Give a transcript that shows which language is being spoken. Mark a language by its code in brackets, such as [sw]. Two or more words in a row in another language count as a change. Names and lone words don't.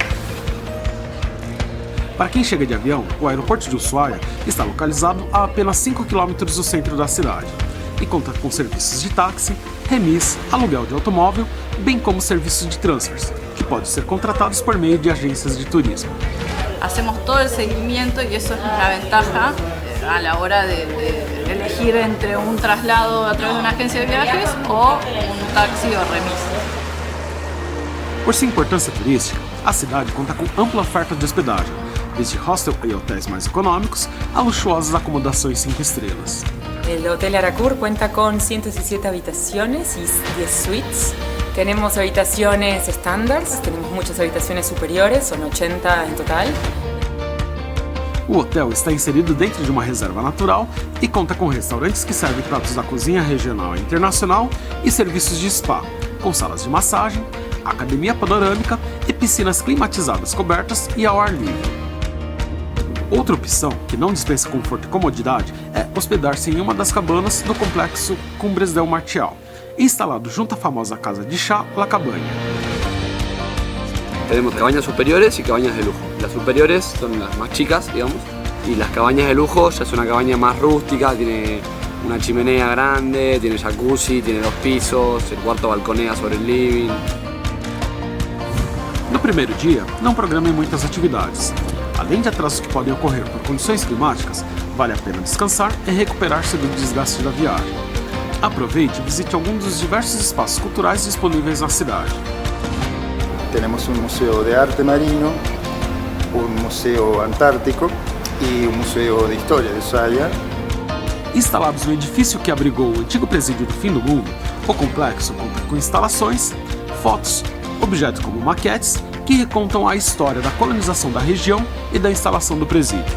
[pt] Para quem chega de avião, o aeroporto de Ushuaia está localizado a apenas 5 km do centro da cidade e conta com serviços de táxi, remis, aluguel de automóvel, bem como serviços de transfers, que podem ser contratados por meio de agências de turismo. [es] Hacemos todo el seguimiento y eso es la ventaja a la hora de elegir entre un traslado a través de una agencia de viajes o un taxi o remis. [pt] Por sua importância turística, a cidade conta com ampla oferta de hospedagem, desde hostel e hotéis mais econômicos a luxuosas acomodações 5 estrelas. [es] El Hotel Aracur cuenta con 117 habitaciones y 10 suites. Tenemos habitaciones estándar, tenemos muchas habitaciones superiores, son 80 en total. [pt] O hotel está inserido dentro de uma reserva natural e conta com restaurantes que servem pratos da cozinha regional e internacional e serviços de spa, com salas de massagem, academia panorâmica e piscinas climatizadas cobertas e ao ar livre. Outra opção, que não dispensa conforto e comodidade, é hospedar-se em uma das cabanas do complexo Cumbres del Martial, instalado junto à famosa casa de chá La Cabaña. [es] Tenemos cabañas superiores y cabañas de lujo. Las superiores son las más chicas, digamos, y las cabañas de lujo ya es una cabaña más rústica, tiene una chimenea grande, tiene jacuzzi, tiene 2 pisos, el cuarto balconea sobre el living. [pt] No primeiro dia, não programem muitas atividades. Além de atrasos que podem ocorrer por condições climáticas, vale a pena descansar e recuperar-se do desgaste da viagem. Aproveite e visite algum dos diversos espaços culturais disponíveis na cidade. [es] Tenemos un museo de arte marino, un museo antártico [pt] e um museu de história de Ushuaia. Instalados no edifício que abrigou o antigo presídio do fim do mundo, o complexo conta com instalações, fotos, objetos como maquetes que recontam a história da colonização da região e da instalação do presídio.